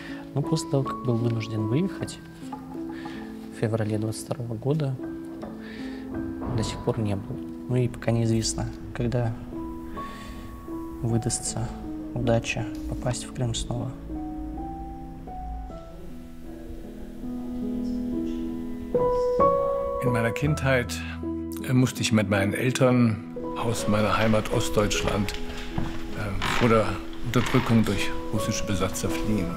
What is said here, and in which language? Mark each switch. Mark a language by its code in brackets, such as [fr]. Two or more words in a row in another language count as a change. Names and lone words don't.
[ru] Но после того, как был вынужден выехать в феврале 22 года, до сих пор не был. Ну и пока неизвестно, когда выдастся удача попасть в Крым снова. [de] In meiner Kindheit musste ich mit meinen Eltern aus meiner Heimat Ostdeutschland vor der Unterdrückung durch russische Besatzer fliehen.